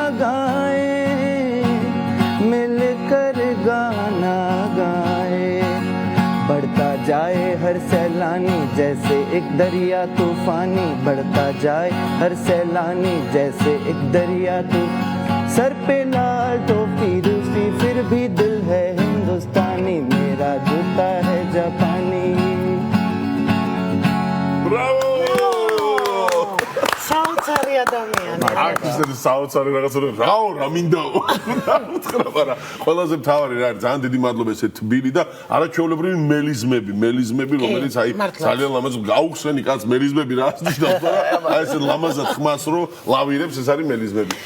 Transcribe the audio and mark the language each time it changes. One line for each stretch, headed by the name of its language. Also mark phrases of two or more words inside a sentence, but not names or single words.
Hindi: गाए बढ़ता जाए हर सैलानी जैसे एक दरिया तूफानी बढ़ता जाए हर सैलानी जैसे एक दरिया सर पे लाल टोपी रूसी फिर भी दिल है हिंदुस्तानी मेरा जूता है जापानी
Georgian: Bravo! საოცარი ადამიანი. აქ საოცარი რაღაცა რაო რა მინდა. მაგრამ ყველაზე მთავარი რა არის ძალიან დიდი მადლობა ესე თბილი და არაჩვეულებრივი მელიზმები რომელიც აი ძალიან ლამაზ გაუხსენი კაც მელიზმები რა ნიშნავს და აი ესე ლამაზად ხმას რო ლავირებს ეს არის მელიზმები.